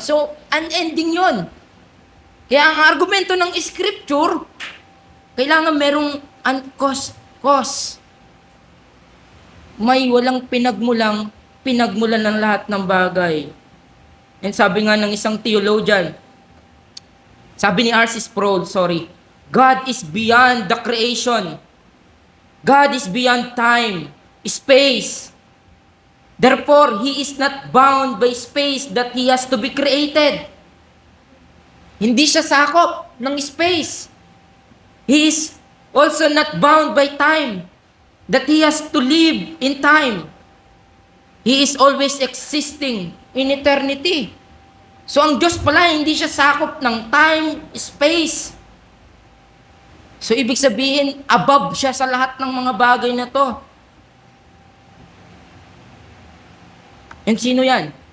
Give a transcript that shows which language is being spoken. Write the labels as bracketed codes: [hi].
[tl] So, unending yun. Kaya ang argumento ng scripture, kailangan merong uncaused cause. May walang pinagmulan ng lahat ng bagay. And sabi nga ng isang theologian, sabi ni R.C. [en] Sproul, God is beyond the creation. God is beyond time, space. Therefore, He is not bound by space that He has to be created. [tl] Hindi siya sakop ng space. [en] He is also not bound by time, that He has to live in time. He is always existing in eternity. [tl] So ang Diyos pala, hindi siya sakop ng time, space. So ibig sabihin, above siya sa lahat ng mga bagay na to. And sino yan?